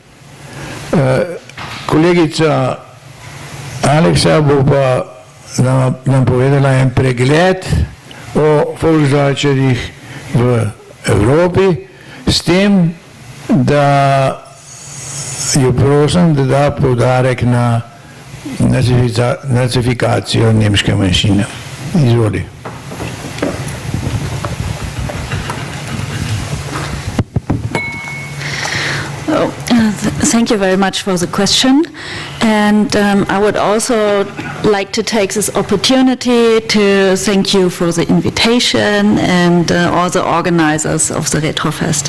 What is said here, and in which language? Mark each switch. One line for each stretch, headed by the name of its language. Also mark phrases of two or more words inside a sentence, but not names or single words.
Slovenian: Kolegica Aleksa bo pa nam povedala en pregled o Volksdeutscherjih v Evropi, s tem, da jo prosim, da da poudarek na nacifikacijo nemške manjšine. Izvoli.
English: Thank you very much for the question, and I would also like to take this opportunity to thank you for the invitation and all the organizers of the Retrofest.